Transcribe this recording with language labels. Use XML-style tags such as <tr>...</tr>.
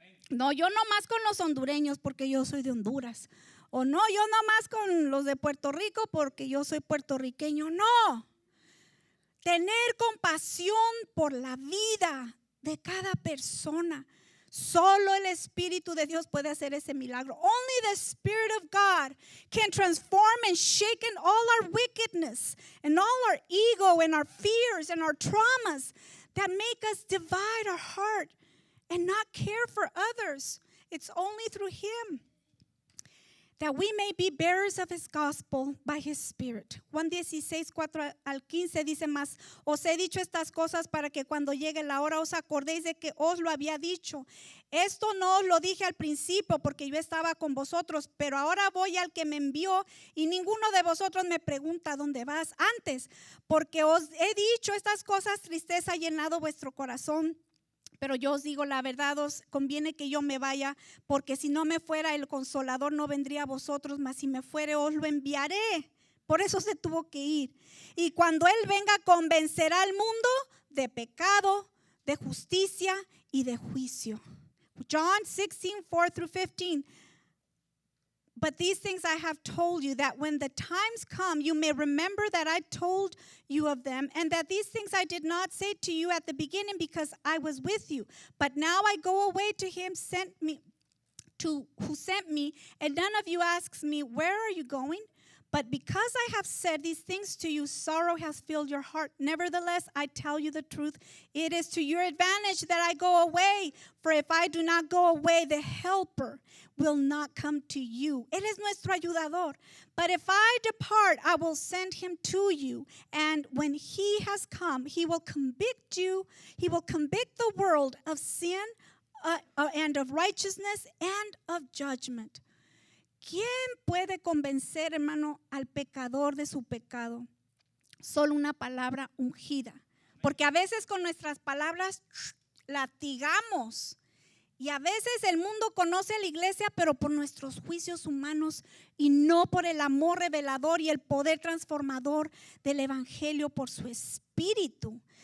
<es>No, yo no más con los hondureños porque yo soy de Honduras. O no, yo no más con los de Puerto Rico porque yo soy puertorriqueño. No. Tener compasión por la vida de cada persona. Solo el Espíritu de Dios puede hacer ese milagro.</es> <en>Only the Spirit of God can transform and shake all our wickedness and all our ego and our fears and our traumas that make us divide our heart and not care for others. It's only through Him that we may be bearers of His gospel by His Spirit.</en> <es>Juan 16, 4 al 15 dice más: os he dicho estas cosas para que cuando llegue la hora os acordéis de que os lo había dicho. Esto no os lo dije al principio porque yo estaba con vosotros, pero ahora voy al que me envió y ninguno de vosotros me pregunta dónde vas. Antes, porque os he dicho estas cosas, tristeza ha llenado vuestro corazón. Pero yo os digo la verdad, os conviene que yo me vaya, porque si no me fuera el Consolador no vendría a vosotros, mas si me fuere os lo enviaré. Por eso se tuvo que ir. Y cuando Él venga convencerá al mundo de pecado, de justicia y de juicio.</es> <en>John 16, 4 through 15. But these things I have told you, that when the times come, you may remember that I told you of them, and that these things I did not say to you at the beginning because I was with you. But now I go away to Him who sent me, and none of you asks me, where are you going? But because I have said these things to you, sorrow has filled your heart. Nevertheless, I tell you the truth. It is to your advantage that I go away. For if I do not go away, the Helper will not come to you.</en> <es>Él es nuestro ayudador.</es> <en>But if I depart, I will send him to you. And when he has come, he will convict you. He will convict the world of sin and of righteousness and of judgment.</en> <es>¿Quién puede convencer, hermano, al pecador de su pecado? Solo una palabra ungida. Porque a veces con nuestras palabras latigamos. Y a veces el mundo conoce a la iglesia, pero por nuestros juicios humanos y no por el amor revelador y el poder transformador del Evangelio por su Espíritu.</es>